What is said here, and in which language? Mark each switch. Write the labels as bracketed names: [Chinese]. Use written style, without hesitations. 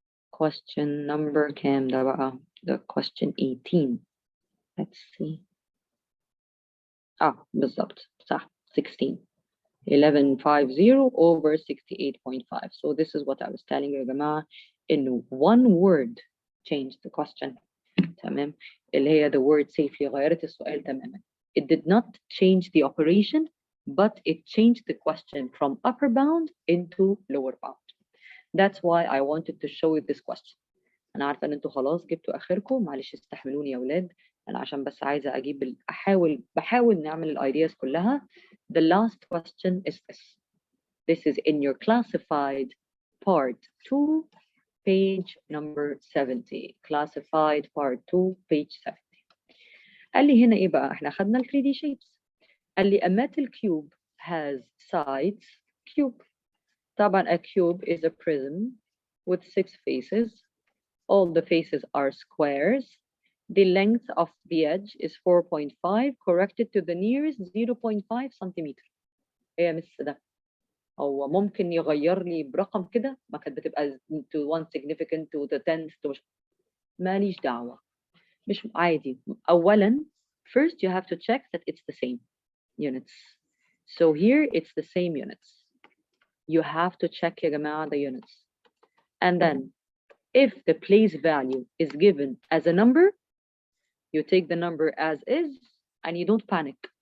[English] Question number [Arabic] كام ده بقى؟ [English] the question 18. Let's see. [Arabic] بالظبط صح 16. 1150 over 68.5. [English] So this is what I was telling you [Arabic] يا جماعة إنه [English] one word changed the question. [Arabic] تمام، اللي هي the word safely غيرت السؤال تماما. [English] It did not change the operation but it changed the question from upper bound into lower bound. That's why I wanted to show you this question. [Arabic] أنا عارفة إن أنتوا خلاص جبتوا آخركم، معلش استحملوني يا أولاد، أنا عشان بس عايزة أجيب بحاول نعمل الأيدياز كلها. [English] The last question is this. This is in your classified part 2, page number 70. Classified part 2, page 70. [Arabic] قال لي هنا إيه بقى؟ إحنا أخدنا ال 3D shapes. قال لي [English] a metal cube has sides cube. طبعا a cube is a prism with 6 faces. All the faces are squares. The length of the edge is 4.5 corrected to the nearest 0.5 centimeter. [Arabic] ايه يا مس ده؟ هو ممكن يغير لي برقم كده؟ ما كانت بتبقى [English] to 1 significant to the 10th to [Arabic] ماليش دعوة، مش عادي. [English] أولاً first you have to check that it's the same units. So here it's the same units. You have to check [Arabic] يا جماعة [English] the units. And then if the place value is given as a number, you take the number as is and you don't panic.